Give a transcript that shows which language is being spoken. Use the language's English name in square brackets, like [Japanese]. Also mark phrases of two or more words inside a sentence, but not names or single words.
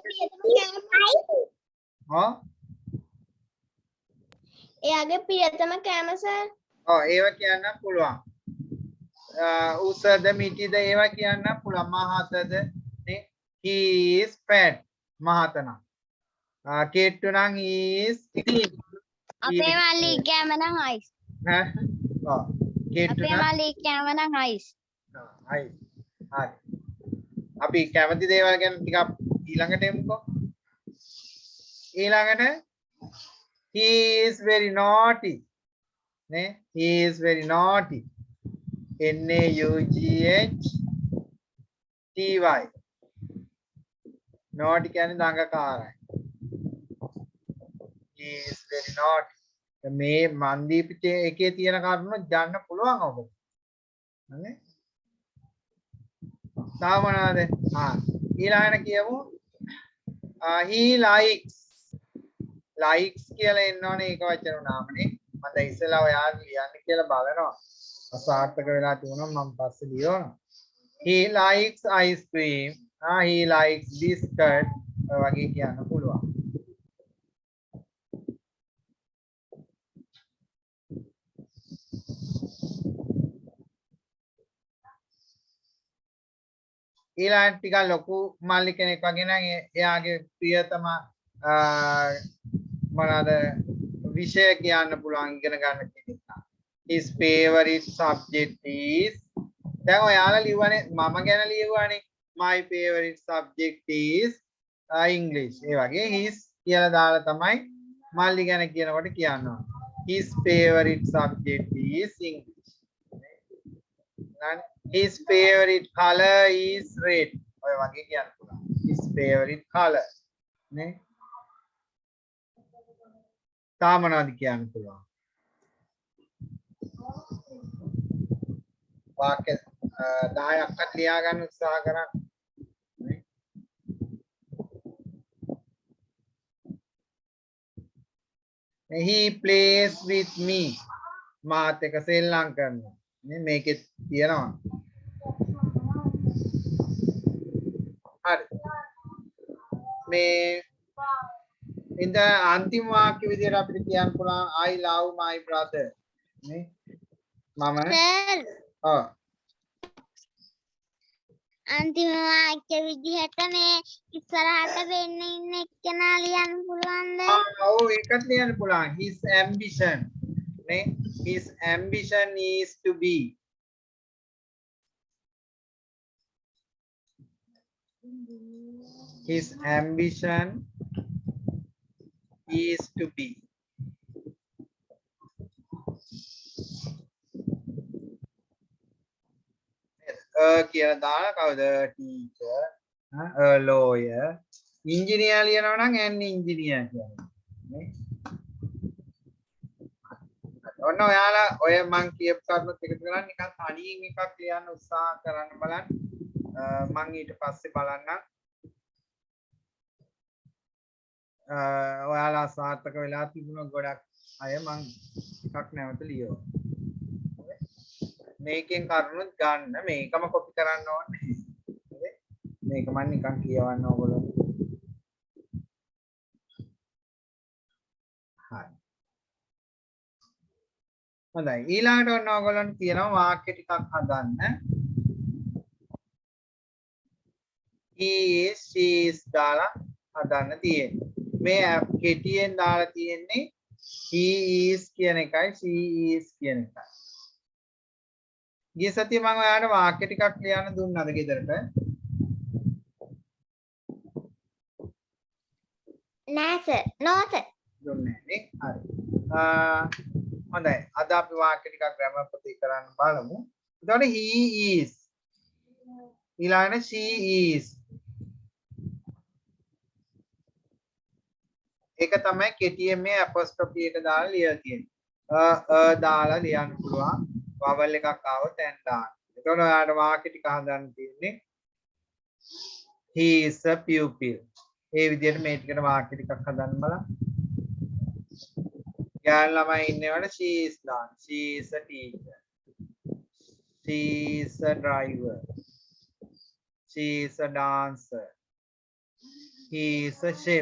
[Sinhala] එයාගේ ප්‍රියතම කෑම සර් ඔව් ඒව කියන්න පුළුවන් උස්සද මිටිද ඒවා කියන්න පුළුවන් මහතද නේ [English] he is fat [Sinhala] මහත නම් කෙට්ටු නම් [English] he is thin [Sinhala] අපේ මල්ලි කෑම නම් අයිස් ඈ ඔව් කෙට්ටු අපේ නම් මල්ලි කෑම නම් අයිස් හරි අපි කැමති දේවල් ගැන ටිකක් ඊළඟට එමුකෝ ඊළඟට [English] he is very naughty [Sinhala] නේ [English] he is very naughty naughty naughty [Sinhala] කියන්නේ දඟකාරයි. [English] he is very naughty. [Sinhala] මේ මන්දීප එකේ තියෙන කරුණු ගන්න පුළුවන් ඔබට. හරි? තව මොනවද? ඊළඟට කියමු [English] he likes [Sinhala] කියලා එන්න ඕනේ ඒක වචන නාමනේ. මම දැන් ඉස්සෙල්ලා ඔයාලා ලියන්න කියලා බලනවා. අසාර්ථක වෙලා තිබුණා මම පස්සේ ලියනවා. [English] he likes ice cream. he likes biscuit [Sinhala] වගේ කියන්න පුළුවන්. ඊළඟ ටික ලොකු මල්ලි කෙනෙක් වගේ නම් එයාගේ ප්‍රියතම මොනවාද විෂය කියන්න පුළුවන් ඉගෙන ගන්න කෙනෙක්. [English] his favorite subject is [Sinhala] දැන් ඔයාලා ලියවනේ මම ගැන ලියුවානේ [English] my favorite subject is English. [Sinhala] ඒ වගේ his කියලා දාලා තමයි මල්ලි ගැන කියනකොට කියනවා. [English] his favorite subject is English. his favorite color is red. [Sinhala] ඔය වගේ කියන්න පුළුවන්. [English] his favorite color නේ. [Sinhala] තා මොනවද කියන්න පුළුවන්? වාක්‍ය 10ක්වත් ලියා ගන්න උත්සාහ කරන්න. [English] he plays with me. [Sinhala] මාත් එක්ක සෙල්ලම් කරනවා. නේ මේකේ තියෙනවා. හරි. මේ ඉතින් අන්තිම වාක්‍ය විදිහට අපිට කියන්න පුළුවන් [English] I love my brother. [Sinhala] නේ මම ඔව් අන්තිම වාක්‍ය විදිහට මේ ඉස්සරහට වෙන්න ඉන්න එක්කෙනා ලියන්න පුළුවන්ද? ඔව් ඒකත් ලියන්න පුළුවන්. [English] his ambition නේ his ambition is to be. his ambition is to be. [Sinhala] කියලා දාලා කවුද [English] teacher a lawyer engineer [Sinhala] ලියනවා නම් [English] an engineer [Sinhala] කියනවා නේ. ඔන්න ඔයාලා ඔය මං කියපු කරුණුත් එකතු කරලා නිකන් තනියෙන් එකක් ලියන්න උත්සාහ කරන්න බලන්න. මං ඊට පස්සේ බලන්නම් ඔයාලා සාර්ථක වෙලා තිබුණ ගොඩක් අය මං එකක් නැවත ලියනවා. මේකෙන් කරුණුත් ගන්න මේකම කොපි කරන්න ඕනේ. හරි? මේක මම නිකන් කියවන්න ඕගොල්ලෝ. හරි. හොඳයි. ඊළඟට ඔන්න ඕගොල්ලන්ට කියනවා වාක්‍ය ටිකක් හදන්න. [English] he is she is [Sinhala] දාලා හදන්න තියෙන්නේ. මේ කෙටියෙන් දාලා තියෙන්නේ [English] he is [Sinhala] කියන එකයි [English] she is [Sinhala] කියන එකයි. ගිය සතියේ මම ඔයාලට වාක්‍ය ටිකක් ලියන්න දුන්නාද ගෙදරට? නෑ සර්. [English] no sir. [Sinhala] දුන්නේ නේ. හරි. හොඳයි. අද අපි වාක්‍ය ටිකක් ග්‍රැමර් පොතේ කරන්න බලමු. එතකොට [English] he is [Sinhala] ඊළඟට [English] she is [Sinhala] ඒක තමයි කෙටියෙන් මේ අපොස්ට්‍රොෆි එක දාලා ලියලා තියෙන්නේ. දාලා ලියන්න පුළුවන්. වවල් එකක් ආවොත් n දාන්න. එතකොට ඔයාලට වාක්‍ය ටික හදන්න තියෙන්නේ [English] he is a pupil. [Sinhala] ඒ විදිහට මේ ටිකට වාක්‍ය ටිකක් හදන්න බලන්න. යාළුවා ළමයි ඉන්නේවට [English] she is [Sinhala] දාන්න. [English] she is a teacher. she is a driver. she is a dancer. he is a chef.